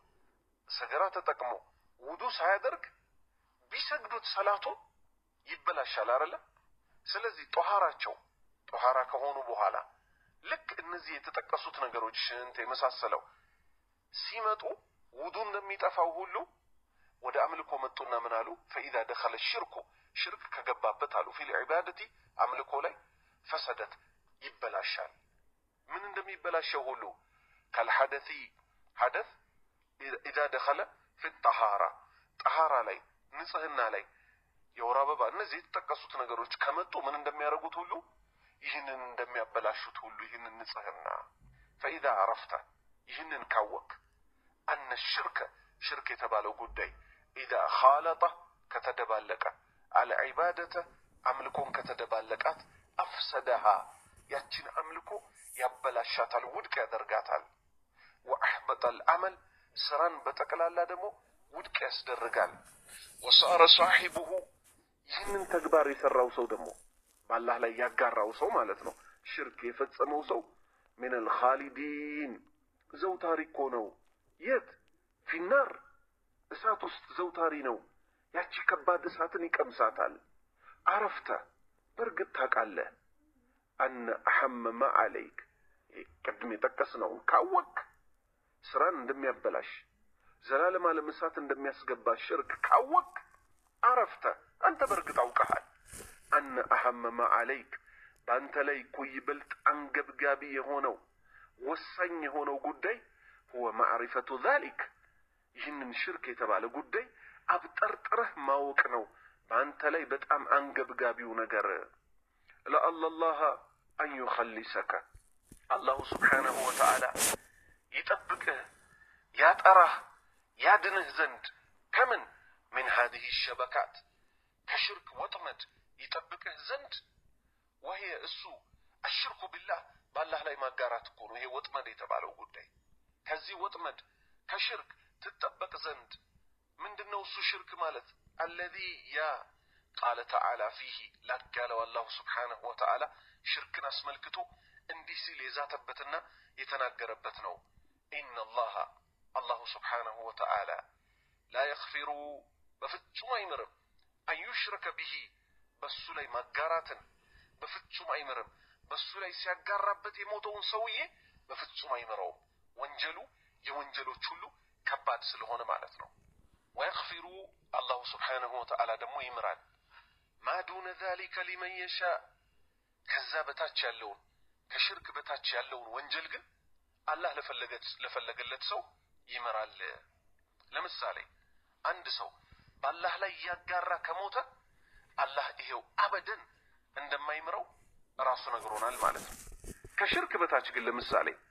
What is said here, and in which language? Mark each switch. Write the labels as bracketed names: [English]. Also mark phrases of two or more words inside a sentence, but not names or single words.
[Amharic] ሰገራ ተጠቅሞ ውዱ ሳያደርግ ቢሰግዱት ሰላቱ ይበላሻል አይደል ስለዚህ ጧሃራ ከሆኑ በኋላ ልክ እነዚህ የተጠቀሱት ነገሮች ሽንት የመሳሰለው ሲመጡ ውዱ እንደሚጠፋው ሁሉ ወደ አምልኮ መጡና ምን አሉ [Arabic] فإذا دخل الشرك [Amharic] ሽርክ ከገባበት አሉ [Arabic] في العبادة [Amharic] አምልኮ ላይ فسدت ይበላሻል ምን እንደሚበላሸው ሁሉ ከልሐደث ሐደث [Arabic] إذا دخل في الطهارة [Amharic] طهارة ላይ ንጽህና ላይ የወር አበባ እነዚህ የተጠቀሱት ነገሮች ከመጡ ምን እንደሚያደርጉት ሁሉ ይህንን እንደሚያበላሹት ሁሉ ይህንን ንጽህና [Arabic] فإذا عرفت [Amharic] ይህንን ካወቅ [Arabic] أن الشرك [Amharic] ሽርክ የተባለው ጉዳይ [Arabic] إذا خالط [Amharic] ከተደባለቀ [Arabic] على عبادة [Amharic] አምልኮን ከተደባለቃት أفسدها ያችን አምልኮ ያበላሻታል ውድቅ ያደርጋታል [Arabic] وأحبط العمل [Amharic] ስራን በጠቅላላ ደግሞ ውድቅ ያስደርጋል [Arabic] وصار صاحبه [Amharic] ይህንን ተግባር የሰራው ሰው ደግሞ በአላህ ላይ ያጋራው ሰው ማለት ነው ሽርክ የፈጸመው ሰው [Arabic] من الخالدين [Amharic] ዘውታሪ እኮ ነው የት [Arabic] في النار [Amharic] እሳት ውስጥ ዘውታሪ ነው ያቺ ከባድ እሳትን ይቀምሳታል عرفت በርግጥ ታውቃለህ [Arabic] أن أحم ما عليك [Amharic] ቅድም የጠቀስነው ካወቅ ስራን እንደሚያበላሽ ዘላለም ዓለም እሳት እንደሚያስገባ ሽርክ ካወቅ عرفت አንተ በርግጥ አውቀሃል [Arabic] أن أحم ما عليك [Amharic] በአንተ ላይ እኮ ይበልጥ አንገብጋቢ የሆነው ወሳኝ የሆነው ጉዳይ [Arabic] هو معرفة ذلك [Amharic] ይህንን ሽርክ የተባለ ጉዳይ አብጠርጥረህ ማወቅ ነው በአንተ ላይ በጣም አንገብጋቢው ነገር። [Arabic] لله أن يخلصك الله سبحانه وتعالى [Amharic] ይጠብቅህ ያጠራህ ያድንህ ዘንድ ከምን ምን [Arabic] هذه الشبكات [Amharic] ከሽርክ ወጥመድ ይጠብቅህ ዘንድ وهي እሱ [Arabic] الشرك بالله [Amharic] በአላህ ላይ ማጋራት እኮ ነው ይሄ ወጥመድ የተባለው ጉዳይ። ከዚህ ወጥመድ ከሽርክ ትጠበቅ ዘንድ ምንድነው እሱ ሽርክ ማለት? [Arabic] الذي يا قال تعالى فيه ላጋለው الله سبحانه وتعالى [Amharic] ሽርክን አስመልክቶ እንዲህ ሲል የዛተበትና የተናገረበት ነው። [Arabic] إن الله الله سبحانه وتعالى لا يغفر [Amharic] بفتشم አይምርም [Arabic] أن يشرك به [Amharic] በሱ ላይ ማጋራትን በፍጹም አይምርም። በሱ ላይ ሲያጋራበት የሞተውን ሰውዬ በፍጹም አይምረውም። ወንጀሉ የወንጀሎች ሁሉ ከባድ ስለሆነ ማለት ነው። [Arabic] ويغفر الله سبحانه وتعالى [Amharic] ደግሞ ይምራል [Arabic] ما دون ذلك لمن يشاء [Amharic] ከዛ በታች ያለውን ከሽርክ በታች ያለውን ወንጀል ግን አላህ ለፈለገለት ሰው ይመራል። ለምሳሌ አንድ ሰው በአላህ ላይ ያጋራ ከሞተ አላህ ይሄው አበደን እንደማይምረው ራሱ ነግሮናል ማለት ነው። ከሽርክ በታች ግን ለምሳሌ